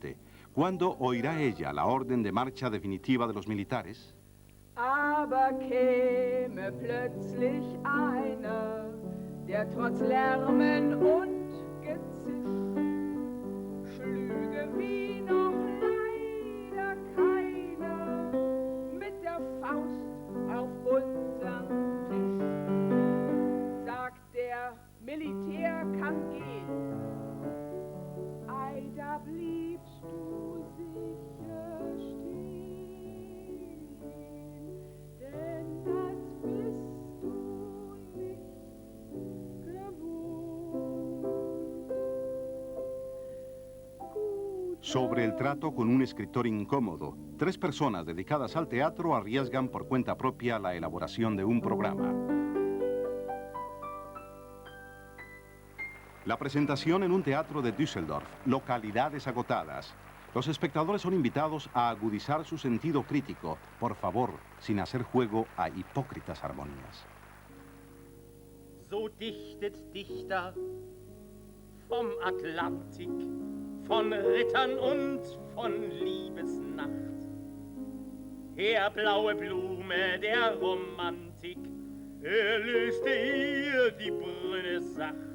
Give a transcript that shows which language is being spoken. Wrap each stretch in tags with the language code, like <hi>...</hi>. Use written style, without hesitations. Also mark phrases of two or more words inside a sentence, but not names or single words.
<es>¿Cuándo oirá ella la orden de marcha definitiva de los militares?</es> <de>aber käme plötzlich einer, der trotz Lärmen und Gezisch schlüge wie noch leider keiner mit der Faust auf unseren Tisch. Sagt der Militär kann gehen, ei, da bliebst du sicher stehen, denn das bist du nicht gewohnt.</de> <es>Sobre el trato con un escritor incómodo, 3 personas dedicadas al teatro arriesgan por cuenta propia la elaboración de un programa. La presentación en un teatro de Düsseldorf, localidades agotadas. Los espectadores son invitados a agudizar su sentido crítico, por favor, sin hacer juego a hipócritas armonías.</es> <de>So dichtet Dichter vom Atlantik, von Rittern und von Liebesnacht. Her blaue Blume der Romantik, löste ihr die Brünne sacht.</de>